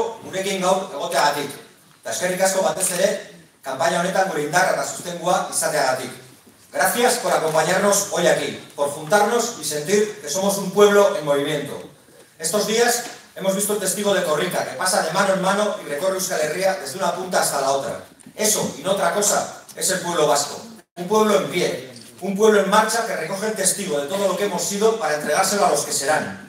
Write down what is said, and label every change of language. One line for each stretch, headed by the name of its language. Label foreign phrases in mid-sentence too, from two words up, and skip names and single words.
Basque: gurekin gaur egoteagatik. Eta eskerrik asko batez ere, kanpaina honetan gure indarra eta sustengua izateagatik.
Spanish: Gracias por acompañarnos hoy aquí, por juntarnos y sentir que somos un pueblo en movimiento. Estos días hemos visto el testigo de Korrika, que pasa de mano en mano y recorre Euskal Herria desde una punta hasta la otra. Eso, y no otra cosa, es el pueblo vasco. Un pueblo en pie, un pueblo en marcha que recoge el testigo de todo lo que hemos sido para entregárselo a los que serán.